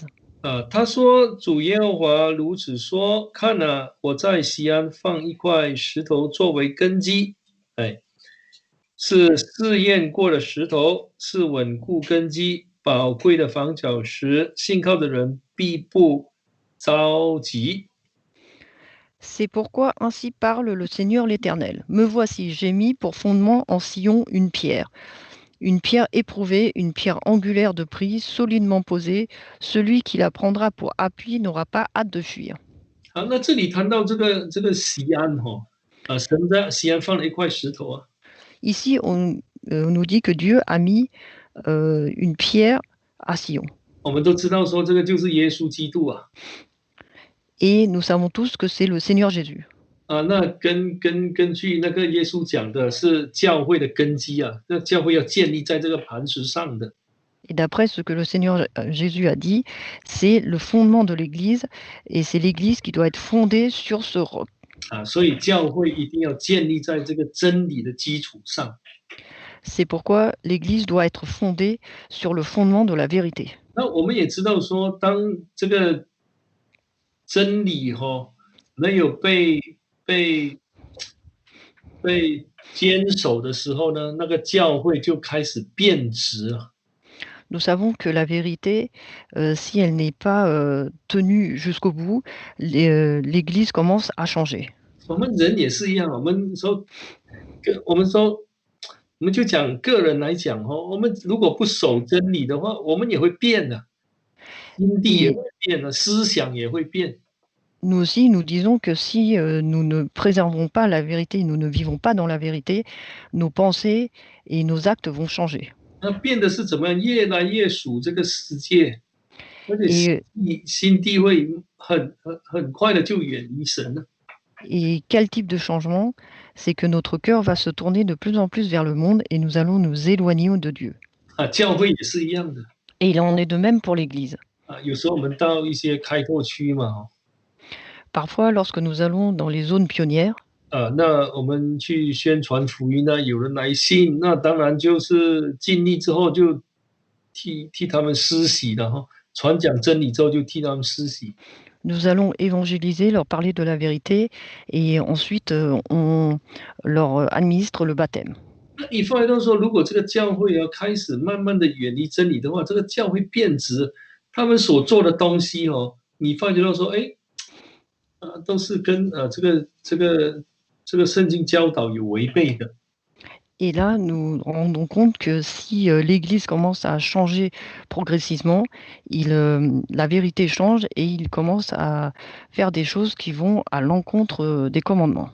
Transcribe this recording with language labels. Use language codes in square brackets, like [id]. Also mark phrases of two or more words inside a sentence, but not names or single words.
[zh] 他说：“主耶和华如此说，看啊，我在西安放一块石头作为根基，是试验过的石头，是稳固根基、宝贵的房角石，信靠的人必不着急。” [fr] C'est pourquoi ainsi parle le Seigneur l'Éternel. Me voici, j'ai mis pour fondement en Sion une pierre éprouvée, une pierre angulaire de prix, solidement posée. Celui qui la prendra pour appui n'aura pas hâte de fuir. [zh] 啊，那这里谈到这个锡安哈，神在锡安放了一块石头啊， [fr] Ici, on nous dit que Dieu a mis une pierre à Sion. [zh] 我们都知道说这个就是耶稣基督啊， [fr] Et nous savons tous que c'est le Seigneur Jésus. [zh] 那根据那个耶稣讲的是教会的根基啊，那教会要建立在这个磐石上的。 [fr] Et d'après ce que le Seigneur Jésus a dit, c'est le fondement de l'Église et c'est l'Église qui doit être fondée sur ce roc. [zh] 所以教会一定要建立在这个真理的基础上。 [fr] C'est pourquoi l'Église doit être fondée sur le fondement de la vérité. [zh] 那我们也知道说，当这个真理没有被坚守的时候呢，那个教会就开始变质了。 [fr] Nous savons que la vérité, si elle n'est pas tenue jusqu'au bout, l'Église commence à changer. [zh] 我们人也是一样，我们就讲个人来讲我们如果不守真理的话，我们也会变的，心地也 [fr] Et [zh] 会变的，思想也会变。 [fr] nous aussi, nous disons que si nous ne préservons pas la vérité, nous ne vivons pas dans la vérité, nos pensées et nos actes vont changer. [zh] 那变的是怎么样？越来越属这个世界，而且 [fr] Et, [zh] 心地会很快的就远离神了。 [fr] et quel type de changement? C'est que notre cœur va se tourner de plus en plus vers le monde et nous allons nous éloigner de Dieu. [zh] 教会也是一样的。 [fr] Et il en est de même pour l'Église. [zh] 有时候我们到一些开拓区嘛， [fr] Parfois, lorsque nous allons dans les zones pionnières, [zh] 那我们去宣传福音呢，有人来信，那当然就是尽力之后就替他们施洗了传讲真理之后就替他们施洗。 [fr] nous allons évangéliser, leur parler de la vérité et ensuite on leur administre le baptême. [zh] 那你发现到说，如果这个教会开始慢慢的远离真理的话，这个教会变质，他们所做的东西你发觉到说，都是跟这个圣经教导有违背的。 [fr] Et là, nous rendons compte que si l'Église commence à changer progressivement, la vérité change et il commence à faire des choses qui vont à l'encontre des commandements.